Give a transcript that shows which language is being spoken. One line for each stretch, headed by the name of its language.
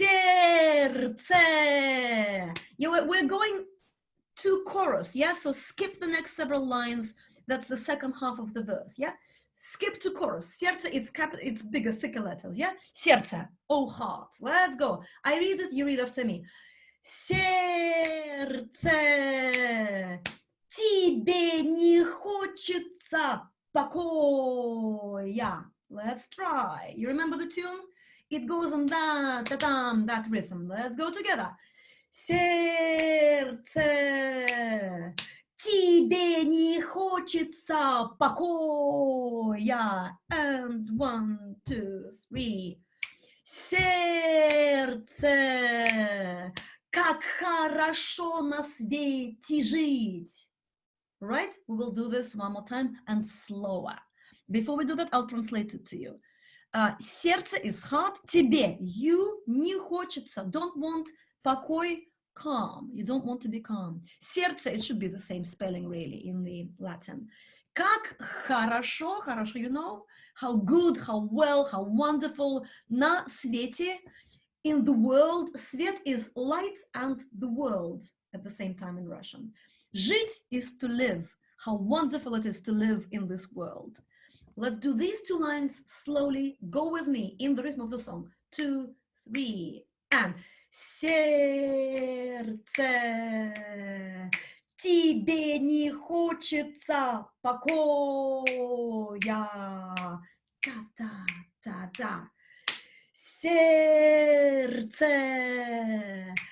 Russian: Сердце.
English: Yeah, we're going to chorus, yeah? So skip the next several lines. That's the second half of the verse, yeah? Skip to chorus. Сердце, it's bigger, thicker letters, yeah? Сердце, oh heart. Let's go. I read it, you read after me.
Russian: Сердце, тебе не хочется покоя.
English: Let's try. You remember the tune? It goes on that, that rhythm. Let's go together.
Russian: Сердце, тебе не хочется покоя.
English: And 1, 2, 3.
Russian: Сердце, как хорошо на свете жить.
English: Right? We will do this one more time and slower. Before we do that, I'll translate it to you. Сердце is heart. Тебе, you, не хочется, don't want. Покой, calm. You don't want to be calm. Сердце, it should be the same spelling really in the Latin. Как хорошо, хорошо, you know, how good, how well, how wonderful. На свете, in the world. Свет is light and the world at the same time in Russian. Жить is to live. How wonderful it is to live in this world. Let's do these two lines slowly. Go with me in the rhythm of the song.
Russian: 2, 3, and сердце, тебе не хочется покоя. Та-та-та-та. Сердце,